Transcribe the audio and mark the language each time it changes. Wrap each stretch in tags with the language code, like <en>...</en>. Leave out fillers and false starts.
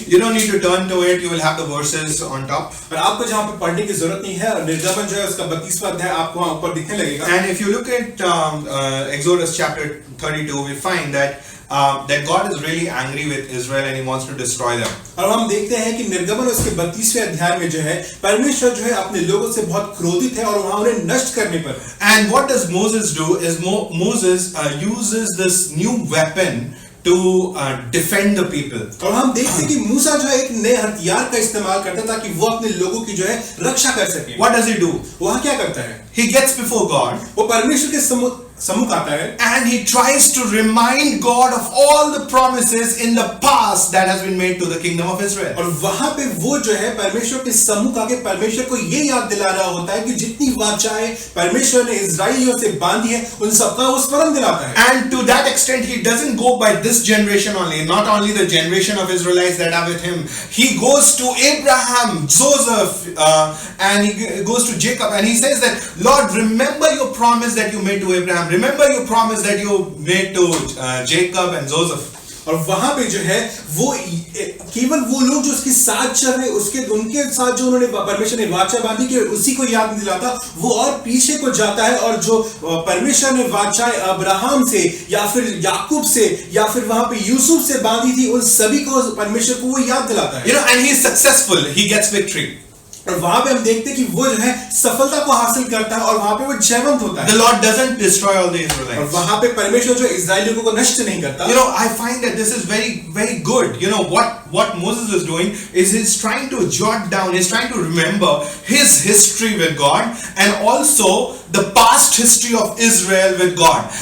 <en>You don't need to turn to it, you will have the verses on top.</en> <hi>और आपको जहां पे पढ़ने की जरूरत नहीं है और निर्गमन जो है उसका 32वां अध्याय आपको वहां ऊपर दिखने लगेगा।</hi> <en>And if you look at Exodus chapter 32, we find that that God is really angry with Israel and He wants to destroy them.</en> <hi>और हम देखते हैं कि निर्गमन उसके 32वें अध्याय में जो है परमेश्वर जो है अपने लोगों से बहुत क्रोधित है और वहां उन्हें नष्ट करने पर।</hi> <en>And what does Moses do is Moses uses this new weapon to defend the people.</en> <hi>और हम देखते हैं कि मूसा जो है एक नए हथियार का इस्तेमाल करता है ताकि वो अपने लोगों की जो है रक्षा कर सके।</hi> <en>What does he do?</en> <hi>वह क्या करता है?</hi> <en>He gets before God.</en> <hi>वो परमेश्वर के सम्मुख आता है</hi> <en>And he tries to remind God of all the promises in the past that has been made to the kingdom of Israel.</en> <hi>और वहां पे वो जो है परमेश्वर के सम्मुख आके परमेश्वर को ये याद दिला रहा होता है कि जितनी वाचाएं परमेश्वर ने इस्राएलियों से बांधी है उन सबका वो स्मरण दिलाता है।</hi> <en>And to that extent he doesn't go by this generation only, not only the generation of Israelites that are with him. He goes to Abraham, Joseph, and he goes to Jacob, and he says that, Lord, remember your promise that you made to Abraham. Remember your promise that you made to Jacob and Joseph.</en> <hi>और वहां पे जो है वो केवल वो लोग जो उसके साथ चल रहे उनके साथ जो उन्होंने परमेश्वर ने वाचा बांधी कि उसी को याद नहीं दिलाता, वो और पीछे को जाता है और जो परमेश्वर ने वाचाएं अब्राहम से या फिर याकूब से या फिर वहां पे यूसुफ से बांधी थी उन सभी को परमेश्वर को वो याद दिलाता है।</hi> <en>You know, and he is successful. He gets victory.</en> <hi>और वहां पे हम देखते हैं कि वो जो है सफलता को हासिल करता है और वहां पे वो जयवंत होता है।</hi> <en>The Lord doesn't destroy all the Israelites.</en> <hi>और वहां पे परमेश्वर जो इस्राएलियों को नष्ट नहीं करता।</hi> <en>You know, I find that this is very, very good. You know, what Moses is doing is he's trying to jot down, he's trying to remember his history with God and also the past history of Israel with God.</en>